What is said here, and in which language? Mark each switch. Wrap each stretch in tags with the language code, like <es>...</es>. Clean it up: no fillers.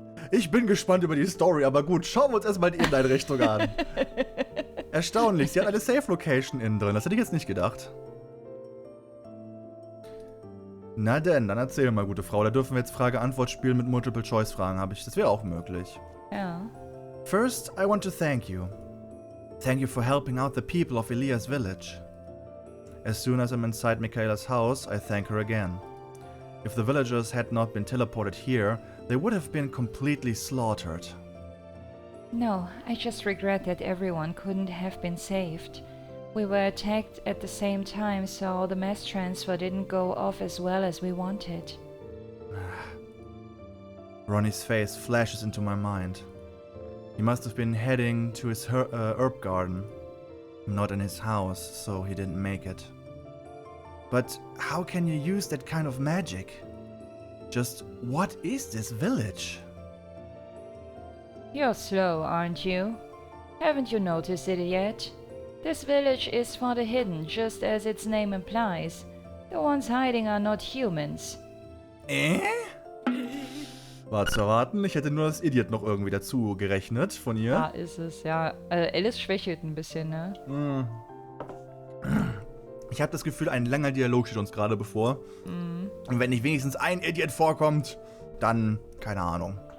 <de>Ich bin gespannt über die Story, aber gut, schauen wir uns erstmal die Inneneinrichtung an. Erstaunlich, sie hat eine Safe-Location innen drin, das hätte ich jetzt nicht gedacht. Na denn, dann erzähl mal, gute Frau, da dürfen wir jetzt Frage-Antwort spielen mit Multiple-Choice-Fragen, das wäre auch möglich. Ja.</de> <en>First, I want to thank you. Thank you for helping out the people of Ilias village. As soon as I'm inside Michaela's house, I thank her again. If the villagers had not been teleported here, they would have been completely slaughtered. No, I just regret that everyone couldn't have been saved. We were attacked at the same time, so the mass transfer didn't go off as well as we wanted. Ronnie's face flashes into my mind. He must have been heading to his herb garden. Not in his house, so he didn't make it. But how can you use that kind of magic? Just what is this village? You're slow, aren't you? Haven't you noticed it yet? This village is for the hidden, just as its name implies. The ones hiding are not humans.</en> <de>War zu erwarten, ich hätte nur das Idiot noch irgendwie dazu gerechnet von ihr. Ja, ist es, ja. Alice schwächelt ein bisschen, ne? Ich habe das Gefühl, ein langer Dialog steht uns gerade bevor. Und wenn nicht wenigstens ein Idiot vorkommt, dann, keine Ahnung.</de>